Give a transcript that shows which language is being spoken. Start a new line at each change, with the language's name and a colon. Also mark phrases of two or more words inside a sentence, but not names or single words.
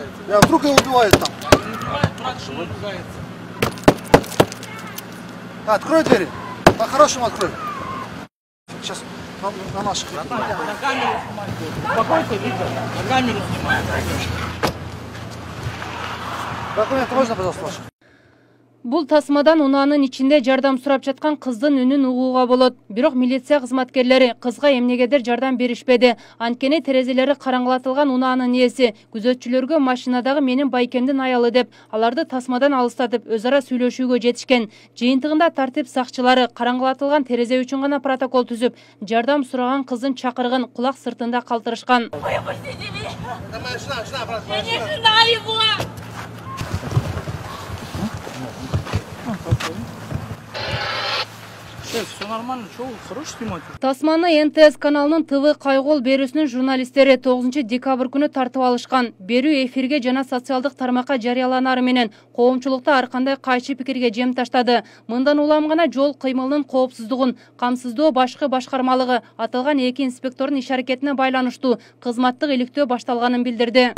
Russian: Вдруг его убивают там. Открой двери. По-хорошему открой. Сейчас на наших. На камеру снимайте. Успокойся, Виктор. На камеру снимай. Документы можно, пожалуйста, ваши?
Kyrgyz: Бул тасмадан унаанын ичинде жардам сурап жаткан кыздын үнүн угууга болот. Бирок милиция кызматкерлери кызга эмнегедир жардам беришпеди. Анткени терезелери караңгылатылган унаанын ээси күзөтчүлөргө машинадагы менин байкемдин аялы деп, аларды тасмадан алыстатып өз ара сүйлөшүүгө жетишкен. Жыйынтыгында тартип сакчылары караңгылатылган терезе үчүн гана протокол түзүп, жардам сураган кыздын чакырыгын кулак сыртында калтырышкан.
Russian: Все нормально, что вы хороший снимать?
Kyrgyz: Тасманы НТС каналынын ТВ кайгол берүүсүнүн журналисттери 9 декабрь күнү тартып алышкан. Берүү эфирге жана социалдык тармакка жарыяланары менен коомчулукта ар кандай кайчы пикирге жем таштады. Мындан улам гана жол кыймылынын коопсуздугун камсыздоо башкы башкармалыгы аталган эки инспектордун иш аракетине байланыштуу кызматтык иликтөө башталганын билдирди.